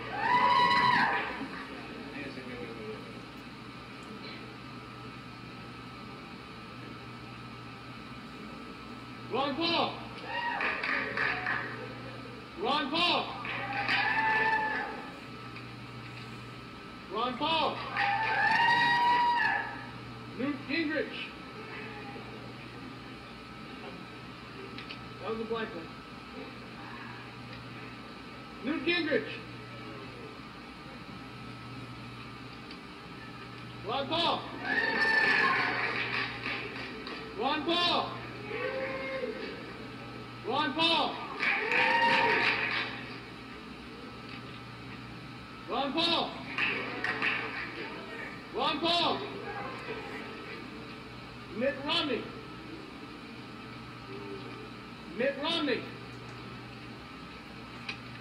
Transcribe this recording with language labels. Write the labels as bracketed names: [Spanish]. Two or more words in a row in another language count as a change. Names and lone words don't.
[English] Ron Paul. Ron Paul. Ron Paul. Newt Gingrich. That was a blank one. Newt Gingrich. Ron Paul. Ron Paul. Ron Paul. Ron Paul. Ron Paul. Mitt Romney. Mitt Romney.